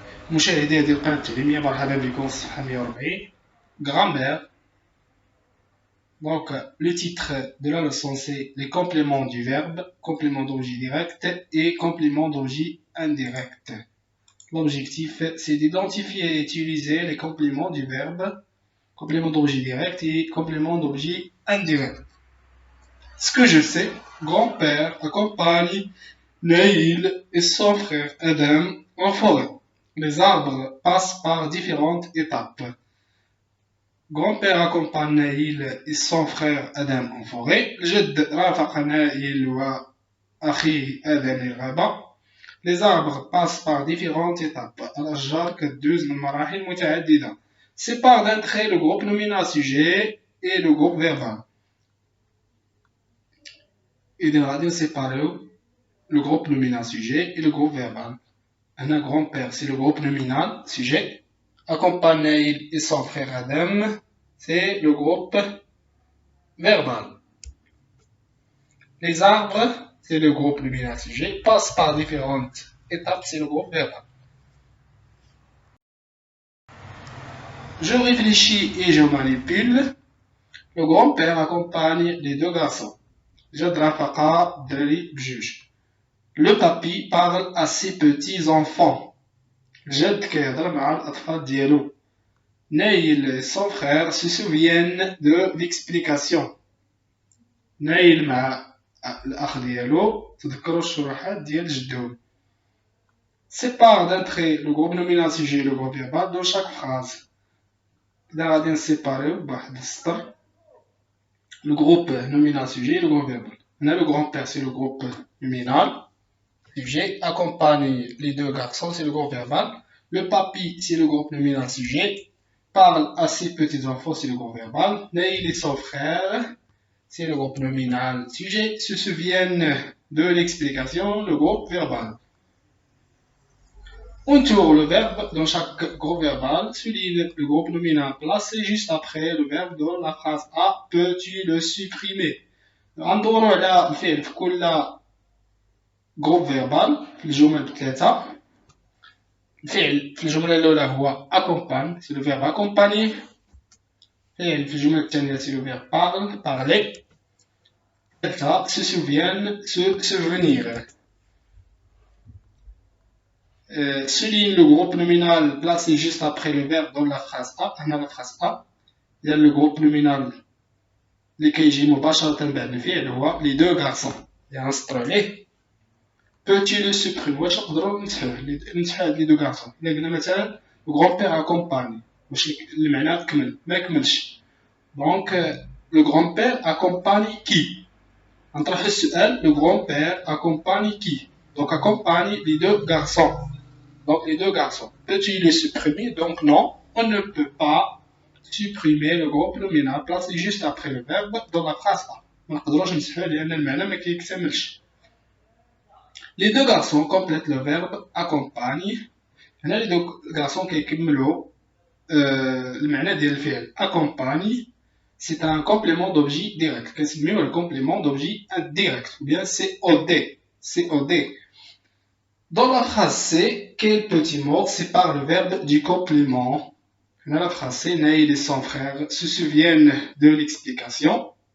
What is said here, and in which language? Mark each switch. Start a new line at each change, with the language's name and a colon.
Arabic: مشاهدي هذه القناة التعليمية، مرحبا بكم في الصفحة 140 Grammaire.
French: Donc, le titre de la leçon c'est les compléments du verbe, complément d'objet direct et complément d'objet indirect. L'objectif c'est d'identifier et utiliser les compléments du verbe, complément d'objet direct et complément d'objet indirect. Ce que je sais, grand-père accompagne Naïl et son frère Adam en forêt. Les arbres passent par différentes étapes. Grand-père accompagne Naïl et son frère Adam en forêt.
Arabic: الجد رافق نائل وأخيه آدم الغابة.
French: Les arbres passent par différentes étapes.
Arabic: الأشجار كدوز من مراحل متعددة.
French: Sépare d'un trait le groupe nominal sujet et le groupe verbal.
Arabic: إذا غادي نسيباريو
French: le groupe nominal sujet et le groupe verbal. Un grand-père, c'est le groupe nominal sujet. Accompagne Naïl et son frère Adam, c'est le groupe verbal. Les arbres, c'est le groupe nominal sujet. Passent par différentes étapes, c'est le groupe verbal. Je réfléchis et je manipule. Le grand-père accompagne les deux garçons.
Arabic: جد رافقة دري بجوج.
French: Le papy parle à ses petits-enfants.
Arabic: الجد كيهضر مع الأطفال ديالو.
French: Naïl et son frère se souviennent de l'explication.
Arabic: نايل مع الأخ ديالو تذكروا الشروحات ديال جدهم.
French: Sépare d'un trait le groupe nominal sujet et le groupe verbal dans chaque phrase.
Arabic: إذا غادي نسيباريو بواحد السطر
French: le groupe nominal sujet et le groupe verbal. هنا le grand-père c'est le groupe nominal sujet, accompagne les deux garçons c'est le groupe verbal. Le papy c'est le groupe nominal sujet, parle à ses petits-enfants c'est le groupe verbal. Naïl et son frère c'est le groupe nominal sujet, se souviennent de l'explication, le groupe verbal. On tourne le verbe dans chaque groupe verbal, souligne le groupe nominal placé juste après le verbe dans la phrase A. Peux-tu le supprimer?
Arabic: غندورو على الفعل في كل groupe verbal في الجمل بثلاثة. الفعل في الجملة الأولى هو
French: accompagne, c'est le verbe accompagner.
Arabic: الفعل في الجملة الثانية
French: c'est le verbe parle, parler. Se souviennent, se souvenir. Souligne le groupe nominal placé juste après le verbe dans la phrase A. On a la phrase A. Il y a le groupe nominal
Arabic: اللي كيجي مباشرة بعد الفعل هو
French: les deux garçons.
Arabic: يعني نسطرو عليه.
French: Peux-tu le supprimer?
Arabic: واش نقدروا نمسحوه هاد
French: les deux garçons.
Arabic: إلا قلنا مثلا
French: le grand-père accompagne.
Arabic: واش المعنى كمل؟ ما كملش.
French: Donc le grand-père accompagne qui? نطرح السؤال le grand-père accompagne qui? Donc accompagne les deux garçons. Donc les deux garçons. Peux-tu les supprimer? Donc non, on ne peut pas supprimer le groupe nominal placé juste après le verbe dans la phrase A.
Arabic: ما نقدروش نمسحوه لأن المعنى ما كيكتملش.
French: Les deux garçons complètent le verbe accompagne.
Arabic: هنا
French: les deux garçons
Arabic: كيكملوا المعنى ديال الفعل accompagne.
French: C'est un complément d'objet direct.
Arabic: كنسميوه
French: le complément d'objet indirect ou bien COD. COD. Dans la phrase C, quel petit mot sépare le verbe du complément? Dans la phrase C, Naïl et son frère se souviennent de l'explication.